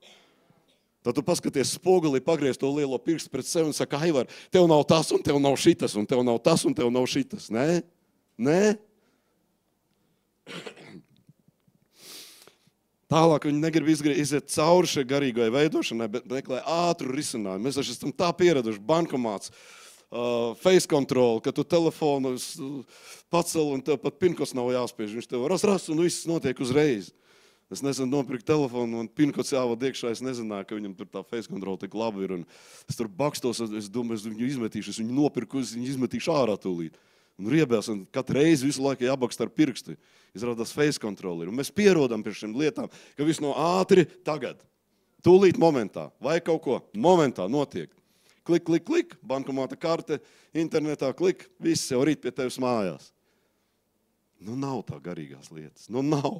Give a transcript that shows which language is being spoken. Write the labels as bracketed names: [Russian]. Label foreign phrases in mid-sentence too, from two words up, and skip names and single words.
[Latvian] Tad tu paskaties spogulī, pagriez to lielo pirkstu pret sevi un saka, Aivar, tev nav tas, un tev nav šitas, un tev nav tas, un tev nav šitas. Nē? Nē? Tālāk viņi negrib iziet cauri šai garīgai veidošanai, bet meklē ātru risinājumu. Mēs esam tā pieraduši, bankomāts, [English] face control, [Latvian] ka tu telefonu pacel un tev pat pinkods nav jāspiež. Viņš tev ras un viss notiek uzreiz. Es nesen nopirku telefonu un pinkods jāvada iekšā, es nezināju, ka viņam tur tā [English] face control [Latvian] tik labi ir. Un es tur bakstos, es domāju, es viņu izmetīšu, es viņu nopirku, es viņu izmetīšu ārā tūlīt. Un riebēs, un katru reizi visu laiku jābakst ar pirkstu. Izrādās [English] face control [Latvian] ir. Un mēs pierodam pie šiem lietām, ka viss no ātri tagad. Tūlīt momentā. Vai kaut ko momentā notiek. Klik, klik, klik, bankomāta karte, internetā klik, viss jau rīt pie tevis mājās. Nu nav tā garīgās lietas. Nu nav.